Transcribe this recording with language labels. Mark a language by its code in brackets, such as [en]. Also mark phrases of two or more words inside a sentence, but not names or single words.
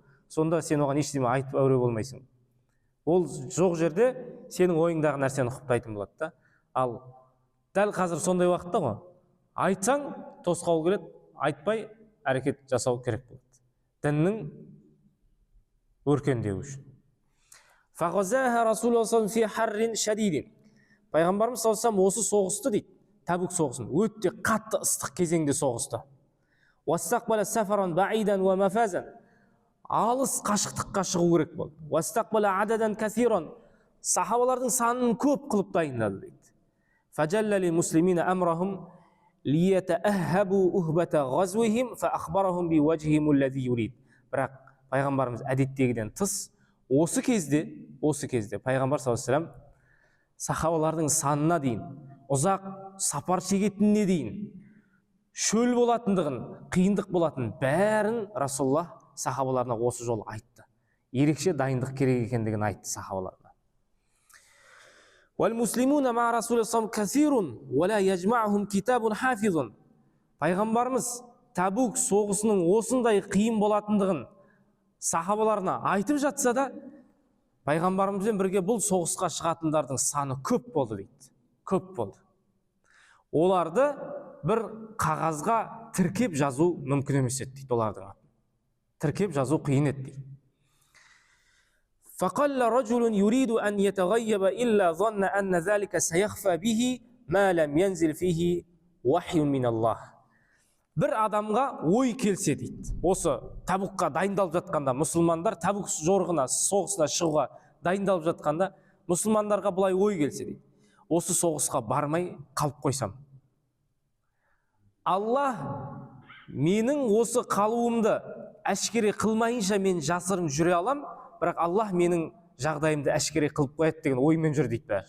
[kk] Сонда сен оған ештеме айтып әуре болмайсың. Ол жоқ жерде сенің ойыңдағы нәрсені құптайтын болады да. Ал дәл қазір сондай уақытта ғой. Айтсаң тосқауыл келеді, айтпай әрекет жасау керек болады. Діннің өркендеуі үшін. [ar] فغزاها رسول الله صلى الله عليه وسلم في حر شديد. [kk] Пайғамбарымыз саллаллаху алейхи ва саллям осы соғысты дейді. Табук соғысын өте қатты ыстық кезеңде соғысты. [ar] واستقبل سفرا بعيدا ومفازا. [kk] Алыс қашықтыққа шығу керек болды. [ar] واستقبل عددا كثيرا. [kk] Сахабалардың санын көп қылып дайындады дейді. [ar] فجلى للمسلمين أمرهم ليتأهبوا أهبة غزوهم فأخبرهم بوجههم الذي يريد. [kk] Бірақ пайғамбарымыз әдеттегіден тыс осы кезде пайғамбар [ar] صلى الله عليه وسلم [kk] сахабалардың санына дейін, ұзақ сапар шегетініне дейін шөл болатындығын, қиындық болатын бәрін Расулаллах сахабаларына осы жолы айтты. Ерекше дайындық керек екендігін айтты сахабаларына. [ar] وَالْمُسْلِمُونَ مَعَ رَسُولِ اللَّهِ كَثِيرٌ وَلَا يَجْمَعُهُمْ كِتَابٌ حَافِظٌ. [kk] Пайғамбарымыз Табук соғысының осындай қиын болатындығын сахабаларына айтып жатса да, пайғамбарымызбен бірге бұл соғысқа шығатындардың саны көп болды дейді. Көп болды. Оларды бір қағазға тіркеп жазу мүмкін емес еді дейді олардың. Тіркеп жазу қиын еді дейді. [ar] فَقَلَّ رَجُلٌ يُرِيدُ أَنْ يَتَغَيَّبَ إِلَّا ظَنَّ أَنَّ ذَلِكَ سَيَخْفَى بِهِ مَا لَمْ يَنْزِلْ فِيهِ وَحْيٌ مِنَ اللَّهِ. [kk] Бір адамға ой келсе дейді, осы Табукқа дайындалып жатқанда, мұсылмандар Табук жорығына, соғысына шығуға дайындалып жатқанда, мұсылмандарға бұлай ой келсе дейді, осы соғысқа бармай қалып қойсам, Алла менің осы қалуымды әшкере қылмайынша мен жасырын жүре алам, бірақ Аллах менің жағдайымды әшкере қылып қояды деген оймен жүр дейді бәрі.